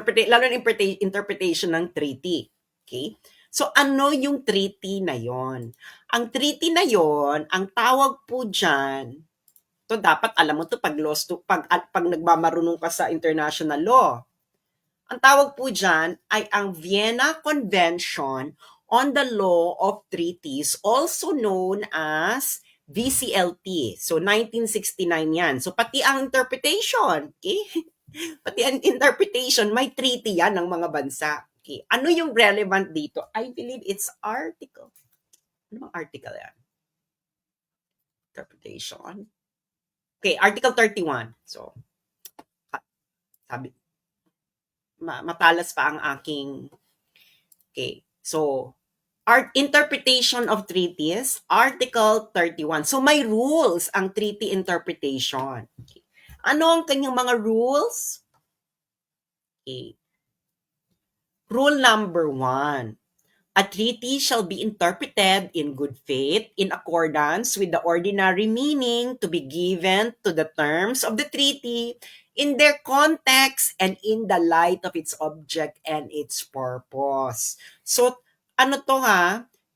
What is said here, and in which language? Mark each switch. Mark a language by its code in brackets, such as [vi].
[tl] Lalo na interpretation ng treaty. Okay? So, ano yung treaty na yon? Ang treaty na yon, ang tawag po dyan, to dapat alam mo to pag nagmamarunong ka sa international law. Ang tawag po dyan ay ang Vienna Convention on the Law of Treaties, also known as VCLT. So, 1969 yan. So, pati ang interpretation, okay? Pati ang interpretation, may treaty yan ng mga bansa. Okay. Ano yung relevant dito? [en] I believe it's article. [tl] Ano bang article yan? Interpretation. Okay, Article 31. So, sabi, matalas pa ang aking, okay, so, interpretation of treaties, Article 31. So, may rules ang treaty interpretation. Okay. Ano ang kanyang mga rules? Okay. Rule number 1. [en] A treaty shall be interpreted in good faith in accordance with the ordinary meaning to be given to the terms of the treaty in their context and in the light of its object and its purpose. [tl] So, ano to ha?